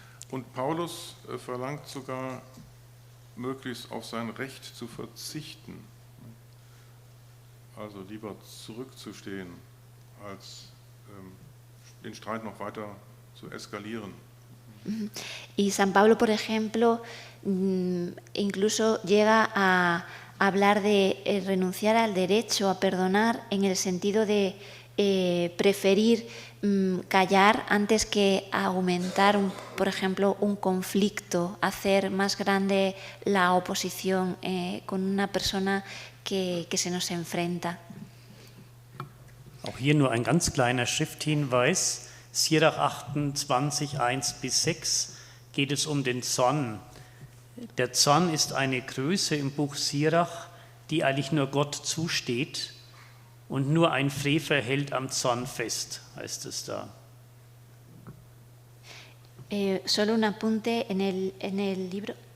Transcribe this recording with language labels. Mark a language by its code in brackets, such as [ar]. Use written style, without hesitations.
[de] Und Paulus verlangt sogar, möglichst auf sein Recht zu verzichten. Also lieber zurückzustehen, als den Streit noch weiter zu eskalieren. [es] Y San Pablo, por ejemplo, incluso llega a hablar de renunciar al derecho a perdonar, en el sentido de preferir callar antes que aumentar, por ejemplo, un conflicto, hacer más grande la oposición con una persona que se nos enfrenta. [de] Auch hier nur ein ganz kleiner Schrifthinweis. Sirach 28, 1-6 geht es um den Zorn. Der Zorn ist eine Größe im Buch Sirach, die eigentlich nur Gott zusteht. Und nur ein Frevel hält am Zorn fest, heißt es da. [es] Solo un apunte en el libro.